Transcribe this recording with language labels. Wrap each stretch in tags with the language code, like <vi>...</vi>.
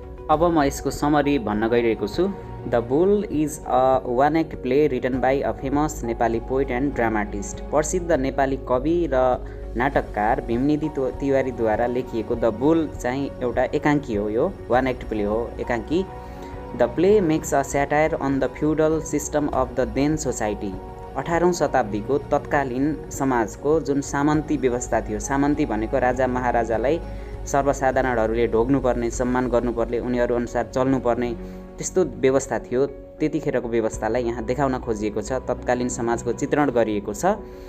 <ne>अब म यसको समरी भन्न गइरहेको छु।</ne> <en>The bull is a one act play written by a famous Nepali poet and dramatist.</en> <ne>प्रसिद्ध नेपाली कवि र नाटककार भीमनिधि तिवारीद्वारा लेखिएको द बुल चाहिँ एउटा एकाङ्की हो। यो वान एक्ट प्ले हो, एकाङ्की।</ne> <en>The play makes a satire on the feudal system of the then society.</en> <ne>18औं शताब्दीको तत्कालीन समाजको जुन सामन्ती व्यवस्था थियो। सामन्ती भनेको राजा महाराजालाई सर्वसाधारणहरूले ढोग्नुपर्ने, सम्मान गर्नुपर्ने, उनीहरू अनुसार चल्नुपर्ने त्यस्तो व्यवस्था थियो। त्यतिखेरको व्यवस्थालाई यहाँ देखाउन खोजिएको छ, तत्कालीन समाजको चित्रण गरिएको छ।</ne>